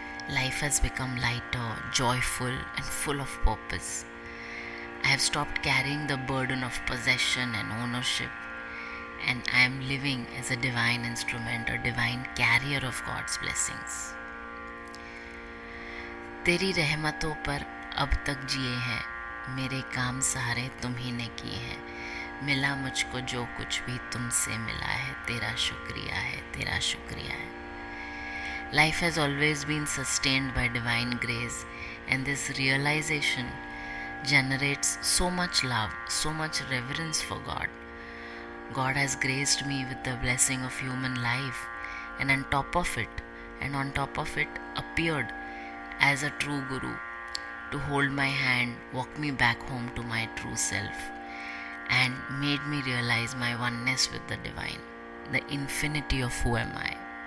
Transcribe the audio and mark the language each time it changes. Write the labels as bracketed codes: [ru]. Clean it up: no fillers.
[en] Life has become lighter, joyful, and full of purpose. I have stopped carrying the burden of possession and ownership, and I am living as a divine instrument, a divine carrier of God's blessings. [hi] तेरी रहमतों पर अब तक जिए हैं, मेरे काम सारे तुम ही ने किए हैं, मिला मुझको जो कुछ भी तुमसे मिला है, तेरा शुक्रिया है, तेरा शुक्रिया है. [en] Life has always been sustained by divine grace, and this realization generates so much love, so much reverence for God. God has graced me with the blessing of human life, and on top of it appeared as a true guru to hold my hand, walk me back home to my true self, and made me realize my oneness with the divine, the infinity of who am I.